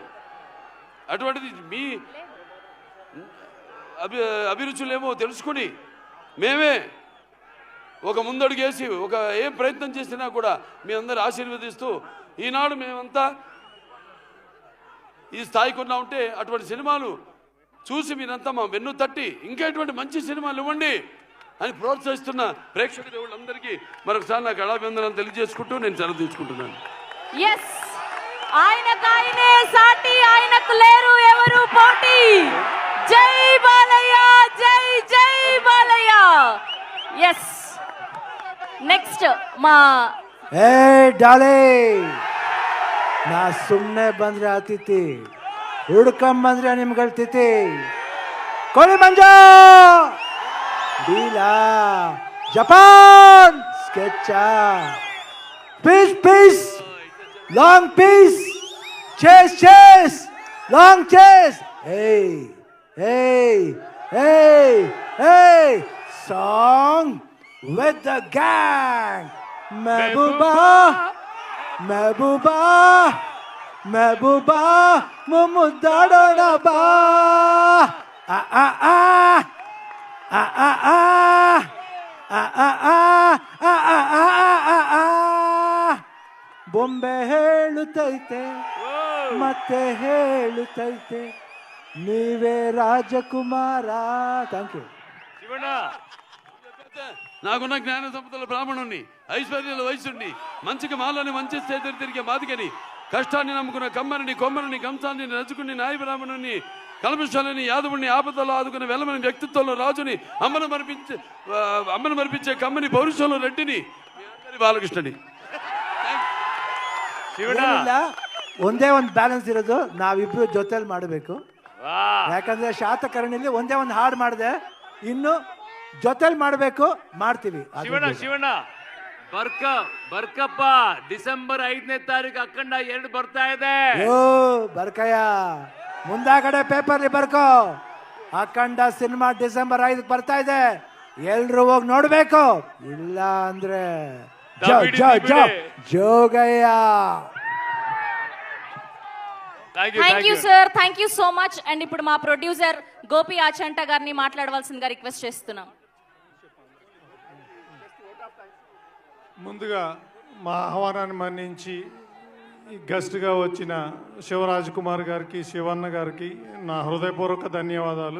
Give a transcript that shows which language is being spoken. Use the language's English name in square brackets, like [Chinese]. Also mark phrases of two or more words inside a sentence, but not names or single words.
[Telugu] అటువంటిది మీ అభిరుచులేమో తెలుసుకుని మేమే ఒక ముందడుగేసి ఒక ఏం ప్రయత్నం చేసినా కూడా మీ అందరు ఆశీర్వదిస్తూ ఈనాడు మేమంతా ఈ స్థాయికి ఉన్నా ఉంటే, అటువంటి సినిమాలు చూసి మీరంతా మా వెన్ను తట్టి ఇంకా ఎటువంటి మంచి సినిమాలు ఇవ్వండి అని ప్రోత్సహిస్తున్న ప్రేక్షక దేవుళ్ళందరికీ మరొకసారి నాకు అడాభివందనాలు తెలియజేసుకుంటూ నేను సెలవు తీసుకుంటున్నాను. ఎస్, ఆయనకాయనే సాటి, ఆయనకు లేరు ఎవరు పోటీ. జై బాలయ్య, జై జై బాలయ్య. [English] yes, next [Telugu] మా [Kannada] ಡಾಲೆ ನಾ ಸುಮ್ಮನೆ ಬಂದ್ರೆ ಆತಿತಿ, ಹುಡ್ಕೊಂಬಂದ್ರೆ ನಿಮ್ಗಳ್ತಿತಿ. ಕೋಳಿ ಮಂಜ ಡೀಲಾ ಜಪಾನ್ [English] sketch piece piece long piece chase chase long chase. [Kannada] ಏಯ್ ಏಯ್ ಏಯ್ ಏಯ್ [English] song with the gang. Mehbooba, Mehbooba, Mehbooba, Mumudadona ba. Ah ah ah, ah ah ah, ah ah ah, ah ah ah ah. [Kannada] ಬೊಂಬೆ ಹೇಳುತ್ತೈತೆ ಮತ್ತೆ ಹೇಳುತ್ತೈತೆ, ನೀವೇ ರಾಜಕುಮಾರ. [English] thank you. [Telugu] నాకున్న జ్ఞాన సంపదల బ్రాహ్మణుణ్ణి, ఐశ్వర్యాల వయసుని, మంచికి మాలని మంచి చేతులు తిరిగే మాదిగని, కష్టాన్ని నమ్ముకున్న కమ్మరిని, కొమ్మరిని, కంసాన్ని నచ్చుకుని, నాయ బ్రాహ్మణుని, కల్మషాలని, యాదవుని, ఆపదలో ఆదుకున్న వెలమని, వ్యక్తిత్వంలో రాజుని, అమ్మను మరిపించే కమ్మని, పౌరుషంలో రెడ్డిని, బాలకృష్ణని. [Kannada] ಒಂದೇ ಒಂದು ಬ್ಯಾಲೆನ್ಸ್ ಇರೋದು, ನಾವಿಬ್ರು ಜೊತೆಲಿ ಮಾಡಬೇಕು. ಯಾಕಂದ್ರೆ ಶಾತಕರ್ಣಿಲಿ ಒಂದೇ ಒಂದು ಹಾಡು ಮಾಡಿದೆ, ಇನ್ನು ಜೊತೆಲಿ ಮಾಡಬೇಕು, ಮಾಡ್ತೀವಿ. ಶಿವಣ್ಣ ಬರ್ಕಪ್ಪ, ಡಿಸೆಂಬರ್ 5ನೇ ತಾರೀಕು ಅಖಂಡ 2 ಬರ್ತಾ ಇದೆ. ಬರ್ಕಯ್ಯ, ಮುಂದಾಗಡೆ ಪೇಪರ್ಲಿ ಬರ್ಕೋ. ಅಖಂಡ ಸಿನಿಮಾ ಡಿಸೆಂಬರ್ 5 ಬರ್ತಾ ಇದೆ, ಎಲ್ರು ಹೋಗಿ ನೋಡ್ಬೇಕು. ಇಲ್ಲ ಅಂದ್ರೆ ಜೋಗಯ್ಯ. [English] thank you sir, thank you so much. [Telugu] అండ్ ఇప్పుడు మా ప్రొడ్యూసర్ గోపి ఆచంట గారిని మాట్లాడవలసిందిగా రిక్వెస్ట్ చేస్తున్నాం. ముందుగా మా ఆహ్వానాన్ని మన్నించి గెస్ట్గా వచ్చిన శివరాజ్ కుమార్ గారికి, శివన్న గారికి నా హృదయపూర్వక ధన్యవాదాలు.